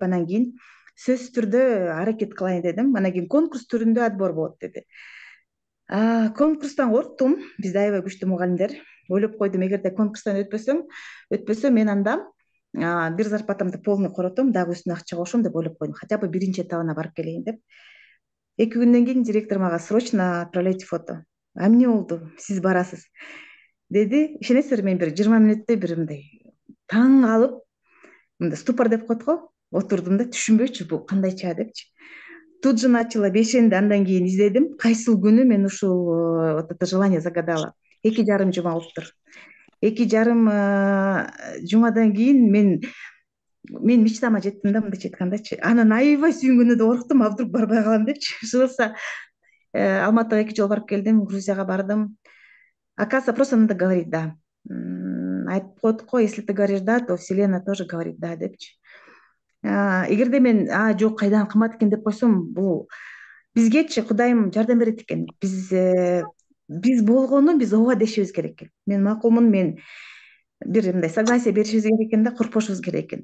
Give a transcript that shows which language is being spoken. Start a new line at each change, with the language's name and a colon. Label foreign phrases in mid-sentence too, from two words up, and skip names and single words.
Kyrgyz: Анан кийин сөзсүз түрдө аракет кылайын дедим. Анан кийин конкурс түрүндө отбор болот деди. Конкурстан корктум. Бизде аябай күчтүү мугалимдер. Ойлоп койдум, эгерде конкурстан өтпөсөм, мен анда бир зарплатамды полный коротом, дагы үстүнө акча кошом деп ойлоп койдум.
Russian: Хотя бы
Kyrgyz: 1-чи этабына барып келейин деп. 2 күндөн кийин директор мага
Russian: срочно отправляйте фото.
Kyrgyz: Эмне болду? Сиз барасыз деди. Ишенесиздерби, мен бир 20 мүнөттөй бир мындай таң калып, мындай ступор деп коет го, отурдум да, түшүнбөйчү бул кандайча депчи.
Russian: Тут же начала
Kyrgyz: бешенди, андан кийин издедим. Кайсыл күнү мен ушул
Russian: вот это желание загадала.
Kyrgyz: 2,5 жума болуптур. 2,5 жумадан кийин мен мен мечтама жеттим да, мындайча айткандачы. Анан аябай сүйүнгөнү да корктум,
Russian: а вдруг
Kyrgyz: барбай калам депчи. Ошо Алматыга 2 жолу барып келдим, Грузияга бардым.
Russian: Оказывается, просто надо говорить «да».
Kyrgyz: Айтып коет го,
Russian: если ты говоришь «да», то Вселенная тоже говорит «да» депчи.
Kyrgyz: Эгерде мен жок кайдан кымбат экен деп койсом, бул бизгечи Кудайым жардам берет экен. Биз болгону биз ооба дешибиз керек экен. Мен макулмун, мен бир мындай согласие беришибиз керек экен да, коркпошубуз керек экен.